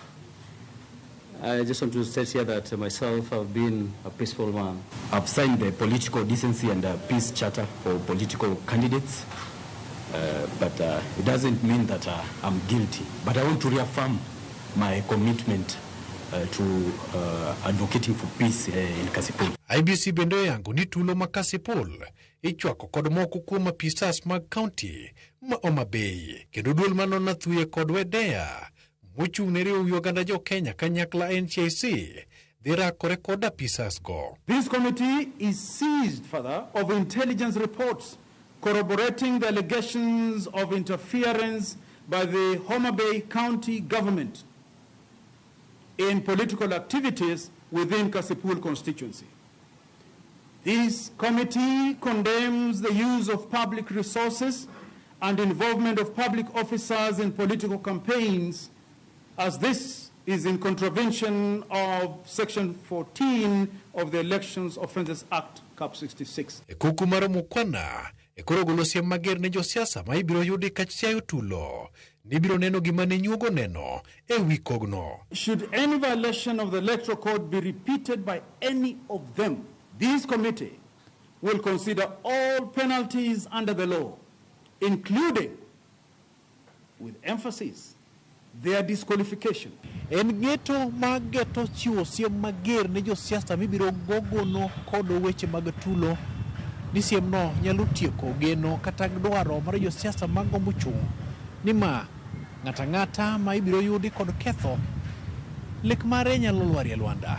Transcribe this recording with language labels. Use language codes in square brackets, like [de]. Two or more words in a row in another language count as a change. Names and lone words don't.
[en] I just want to state here that myself have been a peaceful man. I've signed the Political Decency and Peace Charter for political candidates, but it doesn't mean that I'm guilty. But I want to reaffirm my commitment to advocating for peace in Kasipul. [luo] IBC bende yango ni tulo ma Kasipul ichwako kod moko kuom apisas mag county ma Homa Bay kendo duol manona thuye kod Wedea mochung' ne riwo Uganda jo Kenya kanyakla NCIC dhirakore kod apisas go. [en] This committee is seized further of intelligence reports corroborating the allegations of interference by the Homa Bay County government in political activities within Kasipul constituency. This committee condemns the use of public resources and involvement of public officers in political campaigns, as this is in contravention of Section 14 of the Elections Offences Act, Cap 66. [luo] Kuku mar Mukwana koro golo siem mager ne josiasa ma ibiro yudi kachiayo tulo ni biro neno gima ne nyuogo neno wi kogno. [en] Should any violation of the Electoral Code be repeated by any of them, this committee will consider all penalties under the law, including, with emphasis, their disqualification. [luo] En geto mageto chiwo siem mager ne josiasa mibiro gogono kod weche mag tulo ni siem no nyalo tieko geno kata dwaro mar josiasa magombo chung' ni ma ng'ata ma ibiro yudi kod ketho lek mare nyalo lwari Lwanda.